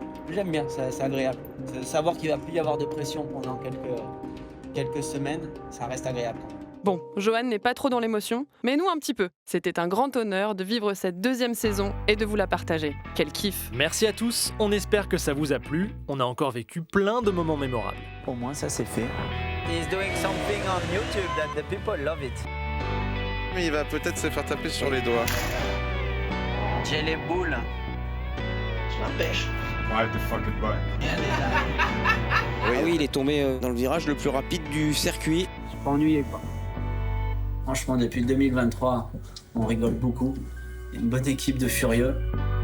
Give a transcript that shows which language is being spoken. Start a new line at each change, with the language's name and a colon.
French: J'aime bien, c'est agréable. Savoir qu'il va plus y avoir de pression pendant quelques semaines, ça reste agréable. Bon, Johan n'est pas trop dans l'émotion, mais nous un petit peu. C'était un grand honneur de vivre cette 2e saison et de vous la partager. Quel kiff! Merci à tous, on espère que ça vous a plu. On a encore vécu plein de moments mémorables. Pour moi, ça c'est fait.
English: He's doing something on YouTube that the people love it.
French: Mais il va peut-être se faire taper sur les doigts. J'ai les boules. Je l'empêche.
English: Ride the fucking bike.
French: Ah oui, il est tombé dans le virage le plus rapide du circuit. Je suis pas ennuyé quoi. Franchement, depuis 2023, on rigole beaucoup. Il y a une bonne équipe de furieux.